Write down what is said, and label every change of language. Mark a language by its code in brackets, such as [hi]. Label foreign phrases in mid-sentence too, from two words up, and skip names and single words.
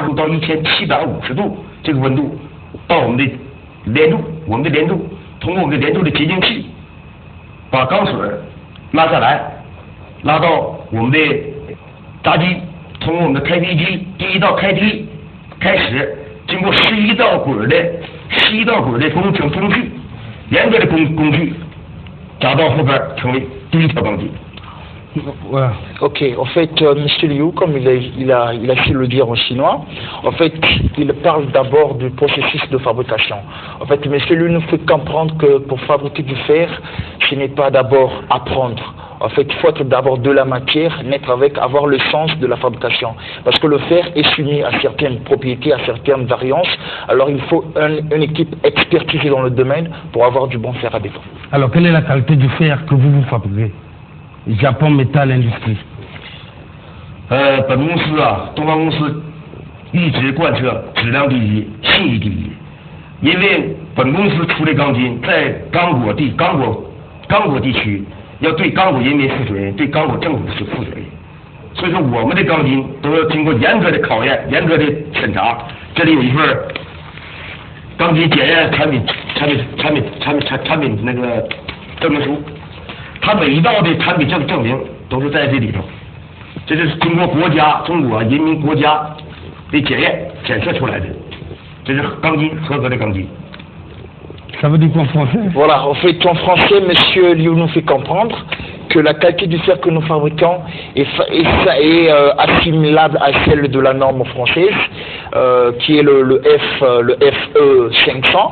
[zh] 度到1750度，这个温度到我们的连柱，通过我们的连柱的结晶器，把钢水拉下来，拉到我们的闸机，通过我们的开劈机，第1道开劈开始，经过11道轨的工序，严格的工序，夹到后边成为第1条钢筋。 [fr] Voilà. Ok, en fait, M. Liu, comme il a su le dire en chinois, en fait, il parle d'abord du processus de fabrication. En fait, M. Liu nous fait comprendre que pour fabriquer du fer, ce n'est pas d'abord apprendre. En fait, il faut être d'abord de la matière, naître avec, avoir le sens de la fabrication. Parce que le fer est soumis à certaines propriétés, à certaines variances. Alors, il faut une équipe expertisée dans le domaine pour avoir du bon fer à béton. Alors, quelle est la qualité du fer que vous fabriquez? [zh] Japon Metal Industry。本公司啊，东方公司一直贯彻质量第一、信誉第一。因为本公司出的钢筋在刚果地区要对刚果人民负责任，对刚果政府是负责任。所以说，我们的钢筋都要经过严格的考验、严格的审查。这里有一份钢筋检验产品那个证明书。它每一道的产品证明都是在这里头，这是经过中国人民国家的检测出来的，这是钢筋，合格的钢筋。 [fr] Ça veut dire quoi en français? Voilà, en fait, en français, M. Liu nous fait comprendre que la qualité du fer que nous fabriquons est assimilable à celle de la norme française, qui est le FE 500.